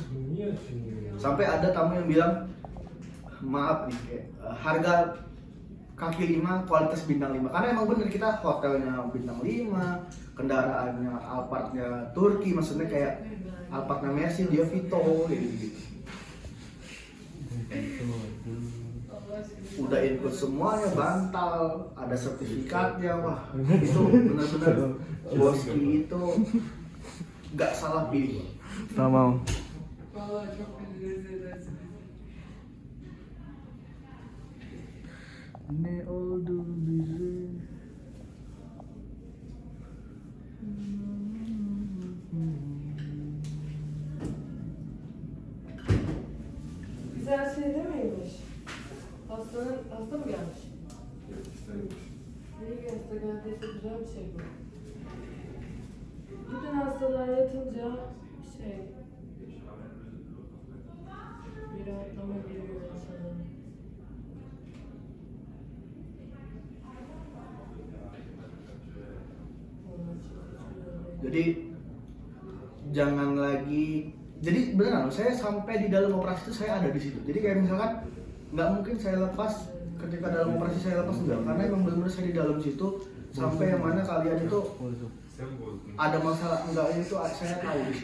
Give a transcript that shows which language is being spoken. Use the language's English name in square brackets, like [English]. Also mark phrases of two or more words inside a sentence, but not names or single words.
[Indonesian] Sampai ada tamu yang bilang maaf nih kayak, harga kaki 5 kualitas bintang 5, karena emang bener kita hotelnya bintang 5, kendaraannya Alphardnya Turki, maksudnya kayak Alphardnya Mercy, dia Vito kayak gitu. Udah include semuanya, bantal, ada sertifikatnya, wah itu benar-benar Boski itu nggak salah pilih. Tak mau. [Turkish] Ne oldu bize? Güzel şey değil miymiş? Hasta mı gelmiş? İyi ki hasta geldiyse güzel bir şey bu. Bütün hastalar yatınca bir rahatlama geliyor insanlara. [Indonesian] Jadi jangan lagi, jadi beneran saya sampai di dalam operasi itu saya ada di situ. Jadi kayak misalkan nggak mungkin saya lepas ketika dalam operasi, saya lepas enggak, karena emang benar-benar saya di dalam situ sampai yang mana kalian itu ada masalah enggaknya itu saya tahu di situ.